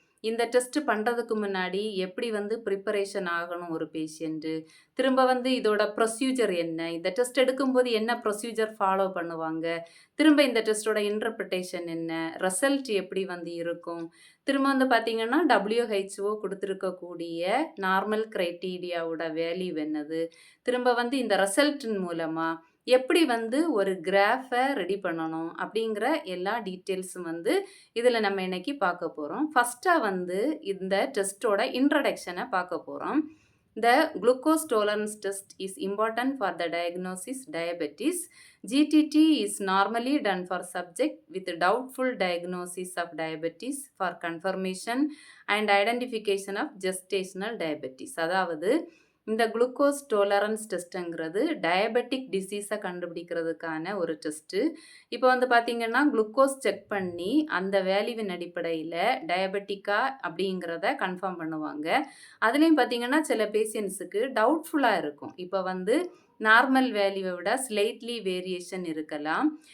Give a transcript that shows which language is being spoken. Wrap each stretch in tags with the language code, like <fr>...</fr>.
<ta>இந்த டெஸ்ட் பண்ணுறதுக்கு முன்னாடி எப்படி ப்ரிப்பரேஷன் ஆகணும் ஒரு பேஷண்ட்டு, திரும்ப இதோட ப்ரொசீஜர் என்ன, இந்த டெஸ்ட் எடுக்கும்போது என்ன ப்ரொசீஜர் ஃபாலோ பண்ணுவாங்க, திரும்ப இந்த டெஸ்ட்டோட இன்டர்பிரிட்டேஷன் என்ன, ரிசல்ட் எப்படி இருக்கும், திரும்ப பார்த்தீங்கன்னா WHO கொடுத்துருக்கக்கூடிய நார்மல் க்ரைட்டீரியாவோட வேல்யூ என்னது, திரும்ப இந்த ரிசல்ட்டின் மூலமாக எப்படி ஒரு கிராஃபை ரெடி பண்ணணும் அப்படிங்கிற எல்லா டீட்டெயில்ஸும் இதில் நம்ம இன்னைக்கு பார்க்க போகிறோம். ஃபஸ்ட்டாக இந்த டெஸ்ட்டோட இன்ட்ரடக்ஷனை பார்க்க போகிறோம்.</ta> <en>The glucose tolerance test is important for the diagnosis diabetes. GTT is normally done for subject with doubtful diagnosis of diabetes for confirmation and identification of gestational diabetes.</en> <ta>அதாவது இந்த குளுக்கோஸ் டோலரன்ஸ் டெஸ்ட்டுங்கிறது டயபெட்டிக் டிசீஸை கண்டுபிடிக்கிறதுக்கான ஒரு test. இப்போ பார்த்தீங்கன்னா glucose check பண்ணி அந்த வேல்யூவின் அடிப்படையில் டயபெட்டிக்கா அப்படிங்கிறத confirm பண்ணுவாங்க. அதுலேயும் பார்த்தீங்கன்னா சில பேஷண்ட்ஸுக்கு டவுட்ஃபுல்லாக இருக்கும். இப்போ நார்மல் வேல்யூவை விட ஸ்லைட்லி வேரியேஷன் இருக்கலாம்.</ta>